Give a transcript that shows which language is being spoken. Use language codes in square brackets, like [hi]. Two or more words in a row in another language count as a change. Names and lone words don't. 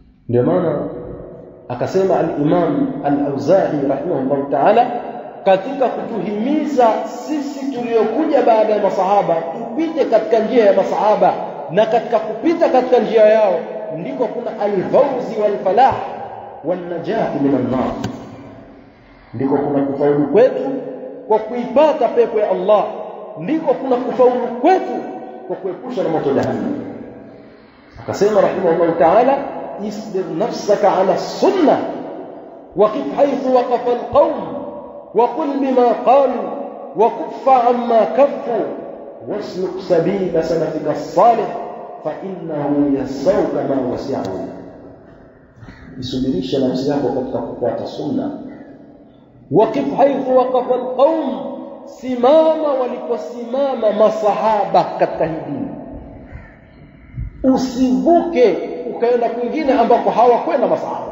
[sw] ndio maana akasema al-Imam al-Auza'i [ar] رحمه الله تعالى [sw] katika kutuhimiza sisi tuliokuja baada ya masahaba tupite katika njia ya masahaba, na katika kupita katika njia yao ndiko kuna [ar] الفوز والفلاح والنجاة من النار, [sw] ndiko kuna kufaulu kwetu kwa kuipata pepo ya Allah, ndiko kuna kufaulu kwetu kwa kuepusha na moto jahannam. [ar] Akasema رحمه الله تعالى اصبر نفسك على السنة وقف حيث وقف القوم وقل بما قالوا وكف عما كفوا واسلك سبيل سلفك الصالح فإنه يسوك ما وسعه. [sw] isubirisha nafsi yako katika kufuata sunna. [ar] وقف حيث وقف القوم, [sw] simama waliposimama masahaba katika hii dini. Usivuke ukaenda kwingine ambako hawakwenda masahaba.